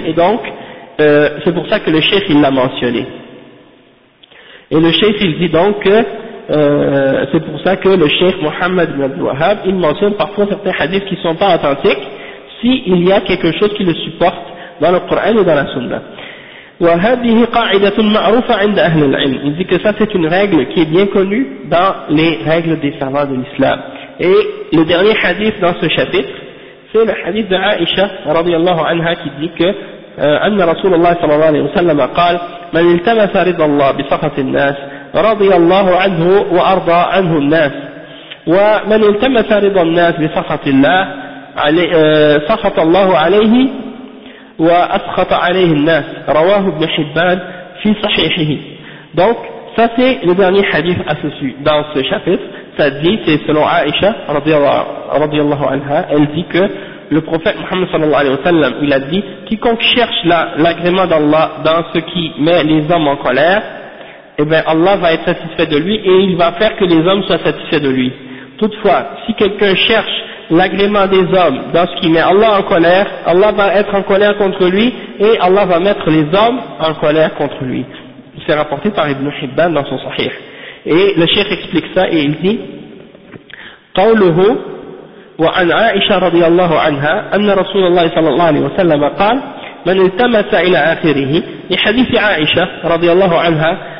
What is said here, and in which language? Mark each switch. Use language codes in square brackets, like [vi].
[fr] Et donc c'est pour ça que le cheikh il l'a mentionné. Et le cheikh il dit donc que c'est pour ça que le cheikh Mohammed ibn Abdul Wahhab il mentionne parfois certains hadiths qui ne sont pas authentiques s'il y a quelque chose qui le supporte dans le Coran et dans la Sunna. [ar] وهذه قاعدة معروفة عند أهل العلم. [fr] Il dit que ça c'est une règle qui est bien connue dans les règles des savants de l'islam. Et le dernier hadith dans ce chapitre, c'est le hadith de Aïcha رضي الله عنها qui dit que [ar] أن رسول الله صلى الله عليه وسلم قال من التمس رضا الله بسخط الناس رضي الله عنه وأرضى عنه الناس ومن التمس رضا الناس بسخط الله سخط الله عليه وأسخط عليه الناس رواه ابن حبان في صحيحه. [fr] Donc ça c'est le dernier hadith dans ce chapitre. Ça dit, c'est selon Aïcha radiallahu anha, elle dit que le prophète Muhammad sallallahu alayhi wa sallam il a dit quiconque cherche l'agrément d'Allah dans ce qui met les hommes en colère, eh bien Allah va être satisfait de lui et il va faire que les hommes soient satisfaits de lui. Toutefois, si quelqu'un cherche l'agrément des hommes dans ce qui met Allah en colère, Allah va être en colère contre lui et Allah va mettre les hommes en colère contre lui. c'est rapporté par Ibn Hibban dans son Sahih. Et le Cheikh explique ça et il dit [ar] قوله وعن عائشة رضي الله عنها أن رسول الله صلى الله عليه وسلم قال من التمس إلى آخره لحديث عائشة رضي الله عنها